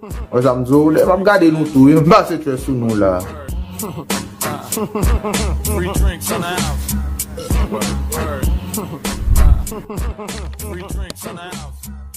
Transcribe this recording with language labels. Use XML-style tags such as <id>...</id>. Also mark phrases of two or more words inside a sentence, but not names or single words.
<ht>Wè sa m di, lè m ap gade nou tou, yon ba se twe sou nou la.</ht> <en>Free drinks in the house. Free drinks in the house.</en>